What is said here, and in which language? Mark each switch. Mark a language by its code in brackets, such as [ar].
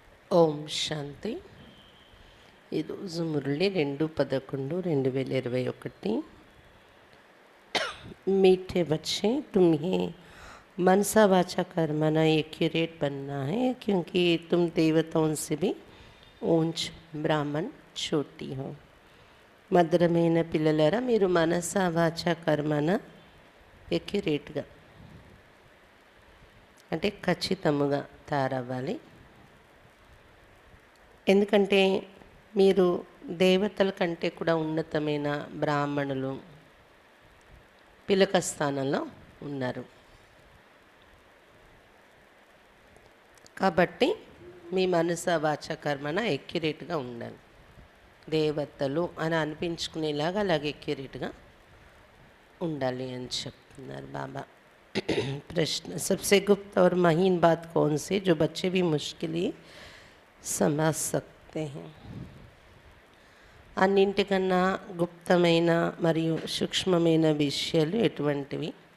[te] ఓం శాంతి. ఈరోజు మురళి 2/11/2021. [hi] मीठे बच्चे, तुम्हें मनसा वाचा कर्मना एक्यूरेट बनना है, क्योंकि तुम देवताओं से भी ऊंच ब्राह्मण छोटी हो. [te] మధురమైన పిల్లలారా, మీరు మనసా వాచా కర్మన ఎక్యురేట్గా అంటే ఖచ్చితముగా తయారవ్వాలి. ఎందుకంటే మీరు దేవతల కంటే కూడా ఉన్నతమైన బ్రాహ్మణులు పిలక స్థానంలో ఉన్నారు. కాబట్టి మీ మనసా వాచా కర్మన ఎక్యురేట్గా ఉండాలి. దేవతలు అని అనిపించుకునేలాగా అలాగే ఎక్యురేట్గా ఉండాలి అని చెప్తున్నారు బాబా. [hi] प्रश्न, सबसे गुप्त और महीन बात कौन सी जो बच्चे भी मुश्किल ही समझ सकते हैं? [te] అన్నింటికన్నా గుప్తమైన మరియు సూక్ష్మమైన విషయాలు ఎటువంటివి?